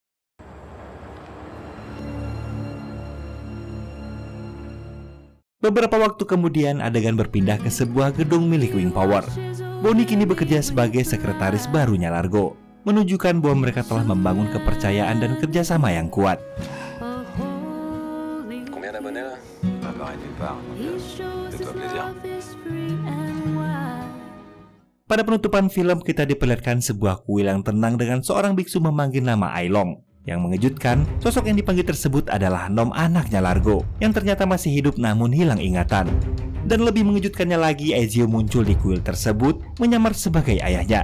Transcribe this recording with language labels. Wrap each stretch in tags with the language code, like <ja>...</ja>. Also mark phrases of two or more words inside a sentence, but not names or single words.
<id>Beberapa waktu kemudian, adegan berpindah ke sebuah gedung milik Wing Power. Bonnie kini bekerja sebagai sekretaris barunya Largo, menunjukkan bahwa mereka telah membangun kepercayaan dan kerjasama yang kuat.</id> <fr>Combien d'abonnés là? Pas pareil nulle part. Fais-toi plaisir.</fr> <id>Pada penutupan film, kita diperlihatkan sebuah kuil yang tenang dengan seorang biksu memanggil nama Ailong. Yang mengejutkan, sosok yang dipanggil tersebut adalah Nom, anaknya Largo, yang ternyata masih hidup namun hilang ingatan. Dan lebih mengejutkannya lagi, Ezio muncul di kuil tersebut menyamar sebagai ayahnya.</id>